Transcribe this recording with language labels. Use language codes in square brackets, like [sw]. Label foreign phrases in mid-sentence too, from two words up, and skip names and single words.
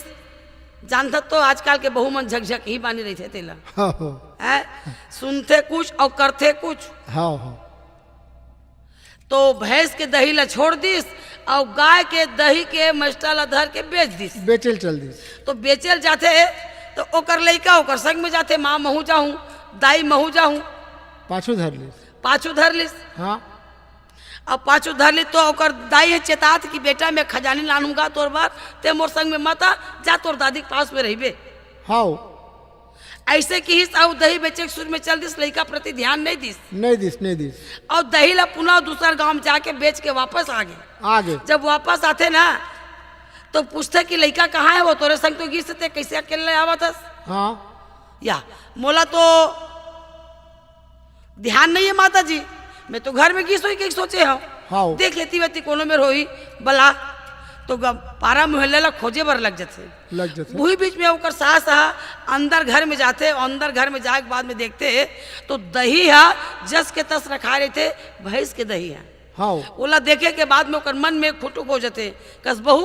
[hne] जानता तो आजकल के बहू मन झकझक ही बानी रही थे तेला हाँ है, सुनते कुछ और करते कुछ। हाँ हाँ तो भैंस के दही ला छोड़ दिस और गाय के दही के मस्टा ला धर के बेच दिस। बेचल चल दी। तो बेचल जाते तो ओकर लइका ओकर संग में जाते, माँ महू जाऊं दाई महू जाऊं, पाछू धर ली। पाछू धर लिस। हाँ अब पाछू धर ली तो ओकर दाई है चेतात कि बेटा मैं खजानी लानूंगा तोर बार, ते मोर संग में मत आ, जा तोर दादी के पास में रहिबे। हाँ ऐसे की हिस और दही बेचे के सुर में चल दिस, लइका प्रति ध्यान नहीं दिस नहीं दिस नहीं दिस। और दही ला पुनः दूसर गांव में जाके बेच के वापस आ गए। आगे जब वापस आते ना तो पूछते कि लइका कहाँ है, वो तोरे संग तो गिर सकते कैसे अकेले आवत हस। हाँ या मोला तो ध्यान नहीं है माता जी, मैं तो घर में घिस हुई के सोचे हूँ। हाँ। देख लेती वेती कोनो में होई बला तो पारा मोहल्ले ला खोजे बर लग जाते। वही बीच में ओकर सास हा अंदर घर में जाते, अंदर घर में जाए के बाद में देखते तो दही हा जस के तस रखा रहे थे, भैंस के दही है। हाँ ओला देखे के बाद में ओकर मन में खुटुक हो जाते, कस बहू